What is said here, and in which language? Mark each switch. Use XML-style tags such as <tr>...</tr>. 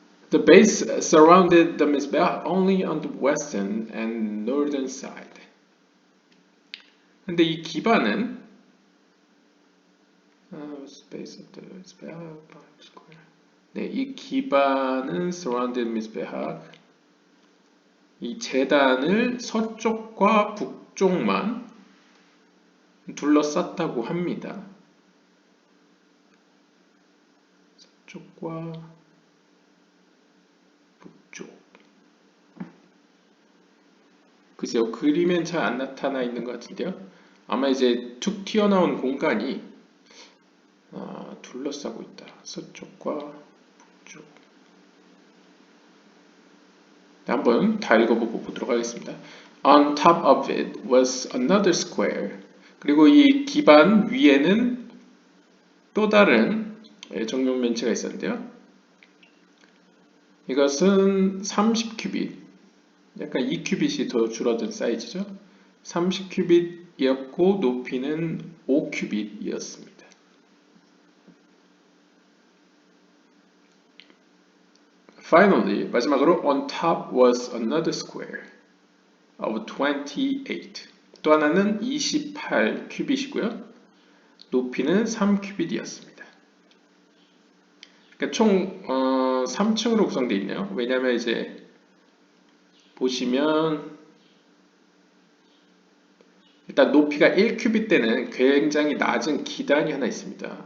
<en>The base surrounded the Mizbeach only on the western and northern side.</en> <ko>근데 이 기반은</ko> <en>base of the Mizbeach square.</en> <ko>네, 이 기반은</ko> <en>surrounded Mizbeach</en> <ko>이 제단을 서쪽과 북쪽만 둘러쌌다고 합니다. 서쪽과 북쪽. 글쎄요, 그림엔 잘 안 나타나 있는 것 같은데요. 아마 이제 툭 튀어나온 공간이 둘러싸고 있다. 서쪽과 북쪽. 한번 다 읽어보고 보도록 하겠습니다.</ko> <en>On top of it was another square.</en> <ko>그리고 이 기반 위에는 또 다른 정육면체가 있었는데요. 이것은 30큐빗, 약간 2큐빗이 더 줄어든 사이즈죠. 30큐빗이었고 높이는 5큐빗이었습니다.</ko> <en>Finally,</en> <ko>마지막으로</ko> <en>on top was another square of 28.</en> <ko>또 하나는 28큐빗이고요. 높이는 3큐빗이었습니다. 그러니까 총 3층으로 구성되어 있네요. 왜냐하면 이제 보시면 일단 높이가 1큐빗 때는 굉장히 낮은 기단이 하나 있습니다.</ko>